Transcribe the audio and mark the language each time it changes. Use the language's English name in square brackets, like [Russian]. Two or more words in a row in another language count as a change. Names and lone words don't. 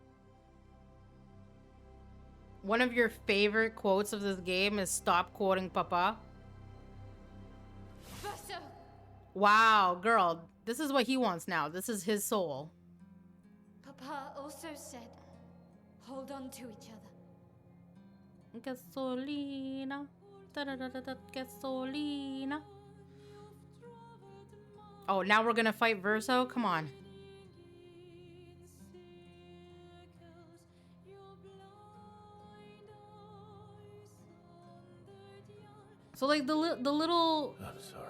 [English] One of your favorite quotes of this game is "Stop quoting Papa." Verso! Wow, girl, this is what he wants now. This is his soul. Papa also said, hold on to each other. Gasolina, da-da-da-da-da, gasolina. Oh, now we're gonna fight Verso? Come on. So like the little I'm sorry.